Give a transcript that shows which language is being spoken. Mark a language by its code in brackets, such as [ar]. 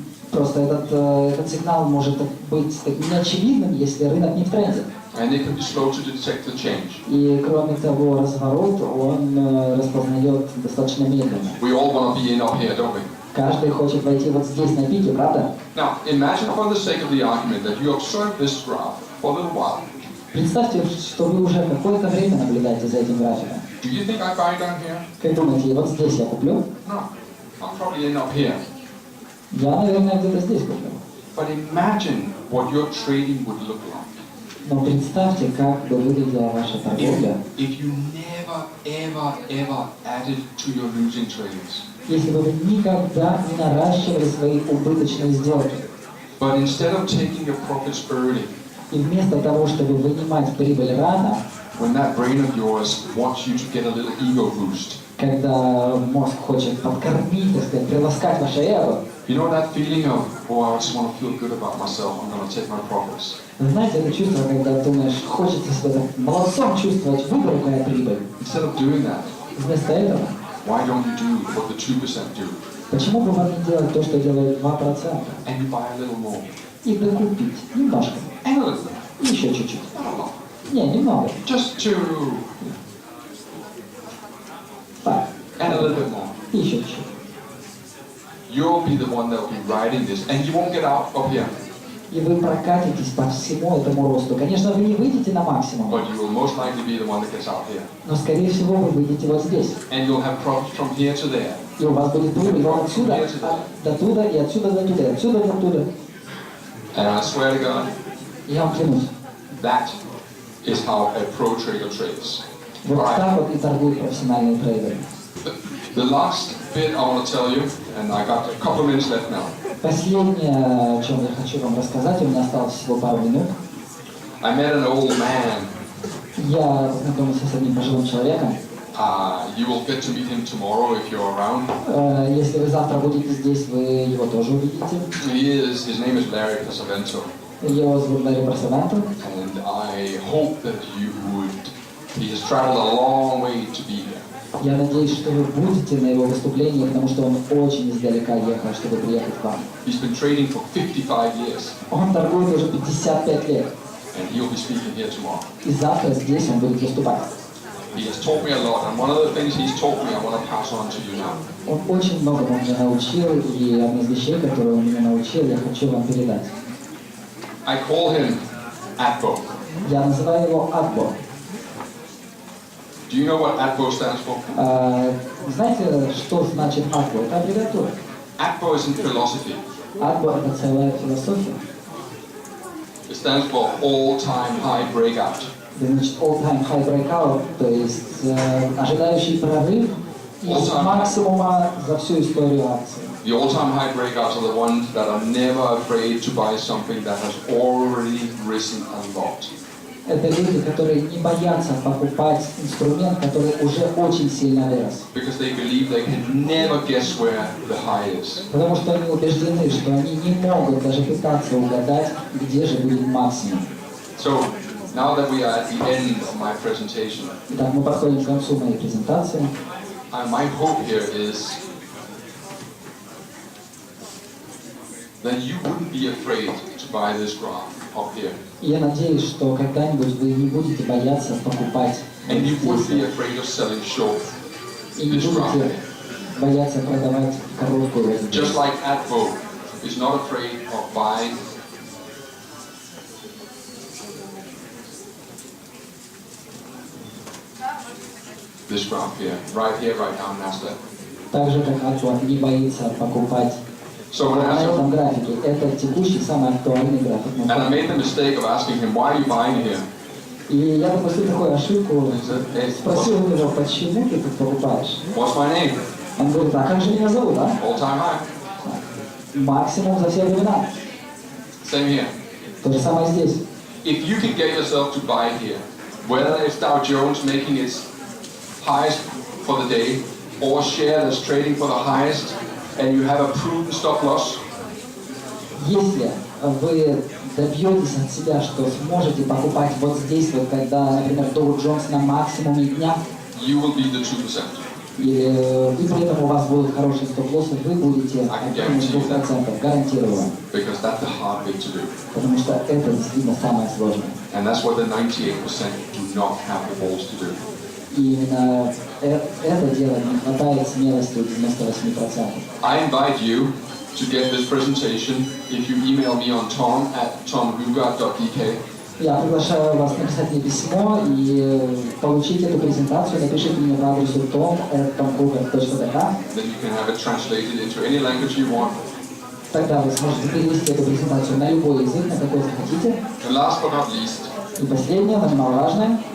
[ru] Просто этот сигнал может быть неочевидным, если рынок не в тренде. [en] And it can be slow to detect the change. [ru] И кроме того, разворот он распознает достаточно медленно. [en] We all want to be in up here, don't we? [ru] Каждый хочет войти вот здесь на пике, правда? [en] Now, imagine for the sake of the argument that you observe this graph for a little while. [ru] Представьте, что вы уже какое-то время наблюдаете за этим графиком. [en] Do you think I buy down here? [ru] Как думаете, вот здесь я куплю? [en] No. I'll probably end up here. [ru] Я, наверное, где-то здесь куплю. [en] But imagine what your trading would look like [ru] Но представьте, как бы выглядела ваша торговля, [en] if you never, ever, ever added to your losing trades. [ru] если бы вы никогда не наращивали свои убыточные сделки. [en] But instead of taking your profits early, [ru] И вместо того, чтобы вынимать прибыль рано, [en] when that brain of yours wants you to get a little ego boost, [ru] когда мозг хочет подкормить, так сказать, приласкать ваше эго, [en] you know that feeling of, oh, I just want to feel good about myself, I'm going to take my profits. [ru] вы знаете, это чувство, когда думаешь, хочется себя так молодцом чувствовать, выбрать моя прибыль. [en] Instead of doing that, [ru] Вместо этого, [en] why don't you do what the 2% do? [ru] почему бы вам не делать то, что делает 2%? [en] And you buy a little more. [ru] И докупить немножко, [en] And a little more. [ru] и еще чуть-чуть. [en] Not a lot. [ru] Не, немного. [en] Just two. [ru] Так, [en] And a little bit more. [ru] и еще чуть-чуть. [en] You'll be the one that will be riding this, and you won't get out of here. [ru] И вы прокатитесь по всему этому росту. Конечно, вы не выйдете на максимум, [en] But you will most likely be the one that gets out here. [ru] но, скорее всего, вы выйдете вот здесь. [en] And you'll have profits from here to there. [ru] И у вас будет прибыль вот отсюда до туда, и отсюда до туда, и отсюда до туда. [en] And I swear to God, [ru] Я вам клянусь. [en] that is how a pro trader trades. [ru] Вот [en] Alright. [ru] так вот и торгуют профессиональные трейдеры. [en] The last bit I want to tell you, and I got a couple of minutes left now. [ru] Последнее, о чем я хочу вам рассказать, у меня осталось всего пару минут. [en] I met an old man. [ru] Я познакомился с одним пожилым человеком. [en] You will get to meet him tomorrow if you're around. [ru] Если вы завтра будете здесь, вы его тоже увидите. [en] His name is Larry Pesavento. [ru] Его зовут Ларри Просавенто. [en] And I hope that you would. He has traveled a long way to be here. [ru] Я надеюсь, что вы будете на его выступлении, потому что он очень издалека ехал, чтобы приехать к вам. [en] He's been trading for 55 years. [ru] Он торгует уже 55 лет. [en] And he'll be speaking here tomorrow. [ru] И завтра здесь он будет выступать. [en] He has taught me a lot, and one of the things he's taught me I want to pass on to you now. [ru] Он очень многому меня научил, и одна из вещей, которые он меня научил, я хочу вам передать. [en] I call him ATBO. [ru] Я называю его Адбо. [en] Do you know what ATBO stands for? [ru] Знаете, что значит Адбо? Это аббревиатура. [en] ATBO is in philosophy. [ru] Адбо — это целая философия. [en] It stands for all-time high breakout. [ru] Значит, [en] all-time high breakout, [ru] то есть ожидающий прорыв из максимума за всю историю акции. [en] The all-time high breakouts are the ones that are never afraid to buy something that has already risen a lot. [ru] Это люди, которые не боятся покупать инструмент, который уже очень сильно вырос. [en] Because they believe they can never guess where the high is. [ru] Потому что они убеждены, что они не могут даже пытаться угадать, где же будет максимум. [en] So, now that we are at the end of my presentation, [ru] Итак, мы подходим к концу моей презентации. [en] my hope here is that you wouldn't be afraid to buy this graph up here. [ru] Я надеюсь, что когда-нибудь вы не будете бояться покупать [en] And you would be [ru] здесь. [en] afraid of selling short [ru] И не [en] this graph. [ru] будете бояться продавать короткую возьму. [en] Just like ATBO is not afraid of buying this graph here, right now, NASDAQ. [ru] Так же, как Адбо не боится покупать [en] So when I [ru] на [en] asked him, [ru] этом графике. Это текущий, самый актуальный график. [en] and I made the mistake of asking him, why are you buying here? [ru] И я допустил такую ошибку, спросил у него, почему ты тут покупаешь? [en] What's my name? [ru] Он говорит, а как же меня зовут, а? [en] All-time high. [ru] Максимум за все времена. [en] Same here. [ru] То же самое здесь. [en] If you can get yourself to buy here, whether it's Dow Jones making its highest for the day, or share that's trading for the highest, and you have a prudent stop loss, [ru] Если вы добьетесь от себя, что сможете покупать вот здесь, вот когда, например, Dow Jones на максимуме дня, [en] you will be the 2%. [ru] и при этом у вас будут хорошие стоп-лоссы, вы будете одним из 2%, гарантирую вам. [en] Because that's the hard bit to do. [ru] Потому что это действительно самое сложное. [en] And that's what the 98% do not have the balls to do. [ru] И именно это дело не хватает смелости у 98%. [en] I invite you to get this presentation if you email me on tom@tomhugarda.dk. [ru] Я приглашаю вас написать мне письмо и получить эту презентацию. Напишите мне по адресу tom@tomhugarda.dk. [en] Then you can have it translated into any language you want. [ru] Тогда вы сможете перевести эту презентацию на любой язык, на какой захотите. [en] And last but not least, [ru] И последнее, но немаловажное,